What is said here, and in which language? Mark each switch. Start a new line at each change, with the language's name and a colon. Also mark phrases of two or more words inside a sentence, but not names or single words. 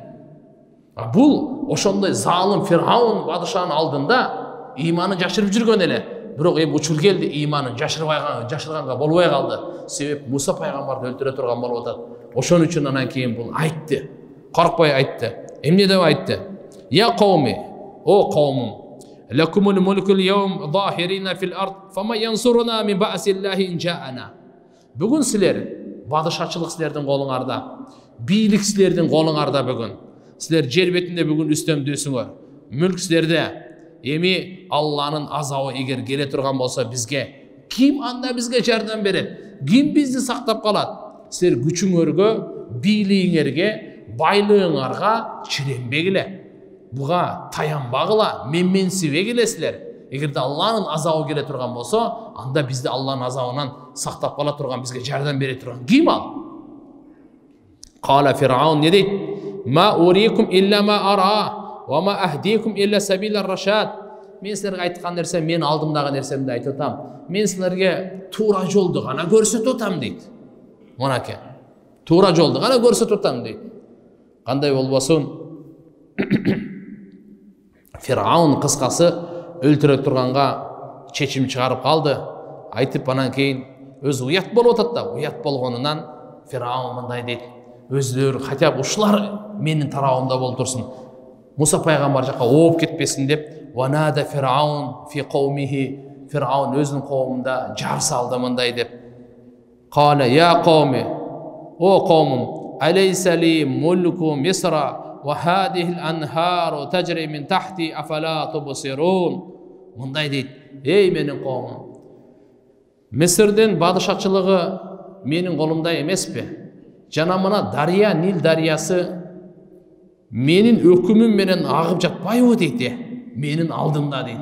Kyrgyz: Бул ошондой залым Фираун бадышанын алдында иманы жашырып жүргөн эле. Бирок эми учур келди, иманын жашырганга болбой калды. Себеп Муса пайгамбарды өлтүрө турган болуп атат. Ошон үчүн анан кийин бул айтты. Коркпой айтты. Эмне деп айтты?
Arabic: يا قوم,
Kyrgyz: о каумум,
Arabic: لكم الملك اليوم ظاهرين في الأرض فمن ينصرنا من بأس الله إن جاءنا.
Kyrgyz: Бүгүн силер бадышачылык силердин колуңарда, бийлик силердин колуңарда бүгүн. Силер жер бетинде бүгүн үстөмдөсүңөр. Мүлк силерде. Эми Алланын азабы эгер келе турган болсо бизге, ким анда бизге жардам берет? Ким бизди сактап калат? Силер күчүңөргө, бийлигиңерге, байлыгыңарга чиренбегиле. Буга таянбагыла, менменсибегиле силер. Эгерде Алланын азабы келе турган болсо, анда бизди Алланын азабынан сактап кала турган, бизге жардам бере турган ким ал? Кала Фираун не дейт?
Arabic: ما أريكم إلا ما أرى. وما أهديكم إلا سبيل الرشاد.
Kyrgyz: Мен силерге айткан нерсе, мен алдымдагы нерсемди айтып атам. Мен силерге туура жолду гана көрсөтүп атам дейт. Монаке. Туура жолду гана көрсөтүп атам дейт. Кандай болбосун? Фираун кыскасы өлтүрө турганга чечим чыгарып калды. Айтып анан кийин өзү уят болуп атат да, уят болгонунан Фираун мындай дейт. Өздөрү
Russian: хотя бы
Kyrgyz: ушулар менин тарабымда болуп турсун. Муса пайгамбар жака ооп кетпесин деп,
Arabic: ونادى فرعون في قومه,
Kyrgyz: Фираун өзүнүн коомунда жар салды мындай деп.
Arabic: قال يا قوم,
Kyrgyz: о коомум,
Arabic: أليس لي ملك مصر وهذه الأنهار تجري من تحتي أفلا تبصرون.
Kyrgyz: Мындай дейт: эй менин коомум, Мисирдин бадышачылыгы менин колумда эмеспи? Жана мына дария, Нил дарыясы менин өкүмүм менен агып жатпайбы дейт, менин алдымда дейт.